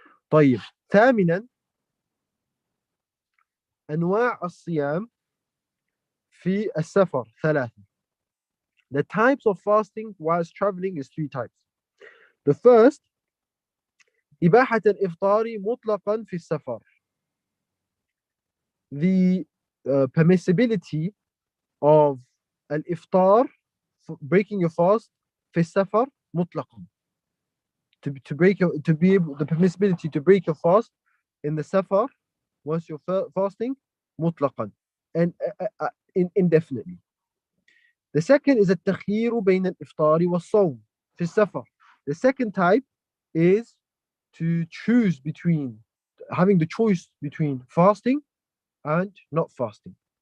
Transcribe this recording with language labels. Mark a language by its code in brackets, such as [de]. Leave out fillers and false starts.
[ar] طيب, ثامنا أنواع الصيام في السفر 3. [en] The types of fasting whilst traveling is 3 types. The first, [ar] إباحة الإفطار مطلقا في السفر. [en] The permissibility of al-iftar, breaking your fast, [ar] في السفر مطلقا. [en] The permissibility to break your fast in the safar once you're fasting مطلقا, and indefinitely. The second is [ar] التخيير بين الإفطار والصوم في السفر. [en] The second type is to choose between, having the choice between fasting and not fasting.